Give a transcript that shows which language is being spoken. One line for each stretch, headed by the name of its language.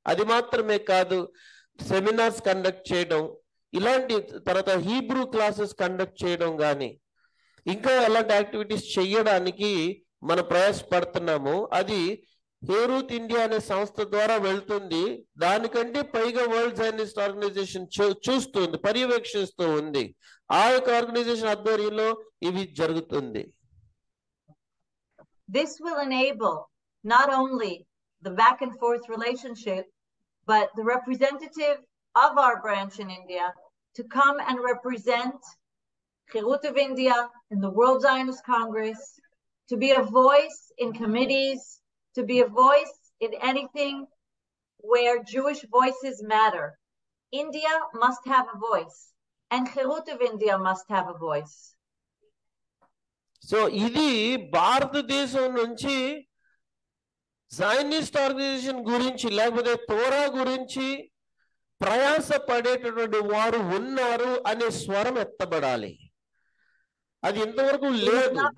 Telugu: అది మాత్రమే కాదు, సెమినార్స్ కండక్ట్ చేయడం, ఇలాంటి తర్వాత హీబ్రూ క్లాసెస్ కండక్ట్ చేయడం కానీ ఇంకా అలాంటి యాక్టివిటీస్ చేయడానికి మనం ప్రయాసపడుతున్నాము. అది హేరూత్ ఇండియా అనే సంస్థ ద్వారా వెళ్తుంది. దానికంటే పైగా వరల్డ్ జైనిస్ట్ ఆర్గనైజేషన్ చూస్తుంది, పర్యవేక్షిస్తూ ఉంది. ఆ యొక్క ఆర్గనైజేషన్ ఆధ్వర్యంలో ఇవి జరుగుతుంది.
English: This will enable not only the back and forth relationship, but the representative of our branch in India to come and represent Herut of India in the World Zionist Congress, to be a voice in committees, to be a voice in anything where Jewish voices matter. India must have a voice, and Herut of India must have a voice.
Telugu: So ఇది భారతదేశం నుంచి జైనిస్ట్ organisation గురించి లేకపోతే తోరా గురించి ప్రయాస పడేటటువంటి వారు ఉన్నారు అనే స్వరం ఎత్తబడాలి. అది ఇంతవరకు లేదు.